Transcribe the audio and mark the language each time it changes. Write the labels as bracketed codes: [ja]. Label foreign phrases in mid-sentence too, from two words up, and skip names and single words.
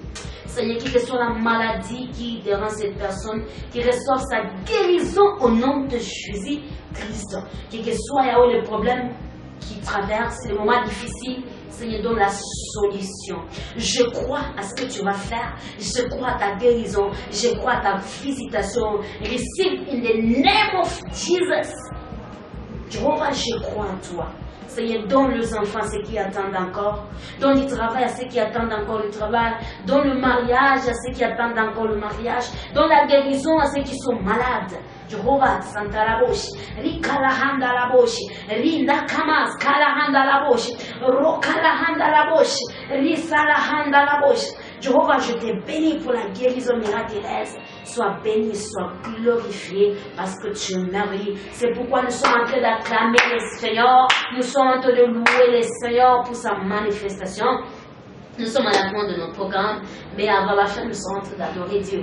[fr] Seigneur, qu'il que soit la maladie qui dérange cette personne, qu'il reçoive sa guérison au nom de Jésus Christ. Qu'il que soit le problème qui traverse, les moments difficiles, Seigneur, donne la solution. Je crois à ce que tu vas faire. Je crois à ta guérison. Je crois à ta visitation. [en] Receive in the name of Jesus. [fr] Jéhovah, je crois en toi. Seigneur, donne les enfants à ceux qui attendent encore. Donne le travail à ceux qui attendent encore le travail. Donne le mariage à ceux qui attendent encore le mariage. Donne la guérison à ceux qui sont malades. Jéhovah, Santa la Boshi, Rikalahanda la Boshi, Rinda Kamas, Kalahanda la Boshi, Rokalahanda la Boshi, Risalahanda la Boshi. Jéhovah, je te bénis pour la guérison miraculeuse. Sois béni, sois glorifié parce que tu es merveilleux. C'est pourquoi nous sommes en train d'acclamer le Seigneur. Nous sommes en train de louer le Seigneur pour sa manifestation. Nous sommes à la fin de notre programme, mais avant la fin, nous sommes en train d'adorer Dieu.